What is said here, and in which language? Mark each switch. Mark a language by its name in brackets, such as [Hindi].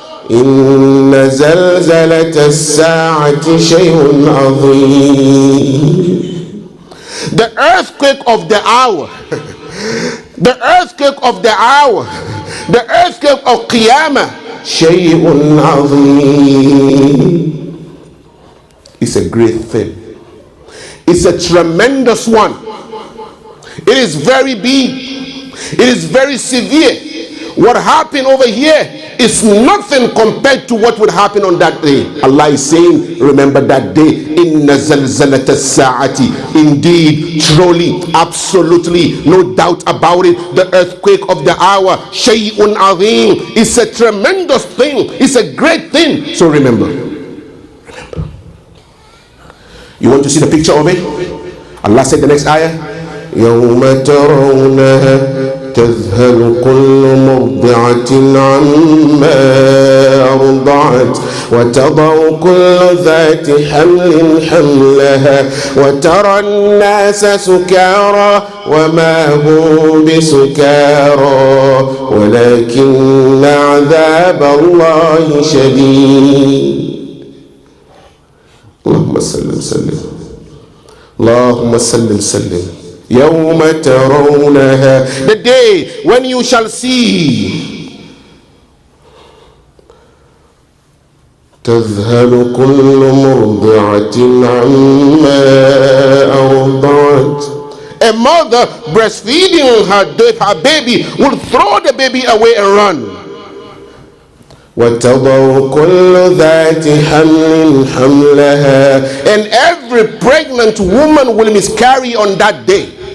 [Arabic] إن زلزلة الساعة شيء عظيم. [English] The earthquake of the hour. The earthquake of the hour, the earthquake of Qiyamah, [Arabic] shay'un azim. [English] It's a great thing. It's a tremendous one. It is very big. It is very severe. What happened over here is nothing compared to what would happen on that day. Allah is saying, remember that day. [Arabic] Inna zalzalata sa'ati. [English] Indeed, truly, absolutely, no doubt about it, the earthquake of the hour, [Arabic] shay'un azim. [English] It's a tremendous thing. It's a great thing. So remember. You want to see the picture of it? Allah said the next ayah, [Arabic] يَوْمَ تَرَوْنَهَا تذهل كل مرضعة عما أرضعت وتضع كل ذات حمل حملها وترى الناس سكارى وما هم بسكارى ولكن عذاب الله شديد. اللهم سلم اللهم سلم. يوم ترونها, [English] the day when you shall see, [Arabic] تذهل كل مرضعة عما أرضعت. [English] A mother breastfeeding her baby will throw the baby away and run. [Arabic] وتضع كل ذات حمل حملها, [English] and every pregnant woman will miscarry on that day.